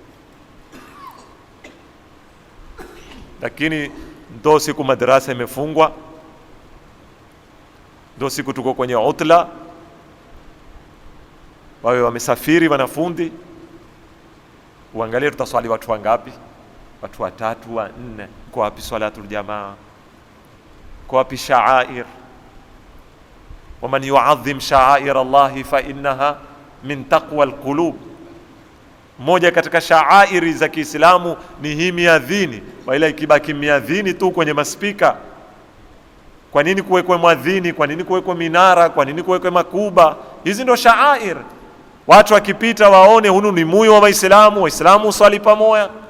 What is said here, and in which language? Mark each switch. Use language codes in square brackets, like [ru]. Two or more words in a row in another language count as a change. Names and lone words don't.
[sw] Lakini ndo siku madrasa imefungwa, ndo siku tuko kwenye utla, wawe wamesafiri wanafunzi, uangalie tutaswali watu wangapi? Watu 3 4. Kwa wapi [ar] صلاة الجماعة? [sw] Kwa wapi sha'air? [ar] ومن يعظم شعائر الله فإنها من تقوى القلوب. [sw] Moja katika sha'airi za Kiislamu ni hii miadhini, wala ikibaki miadhini tu kwenye maspika. Kwa nini kuwekwe mwadhini? Kwa nini kuwekwe minara? Kwa nini kuwekwe makuba? Hizi ndo sha'air. Watu wakipita waone hunu ni moyo wa Waislamu, Waislamu uswali pamoja.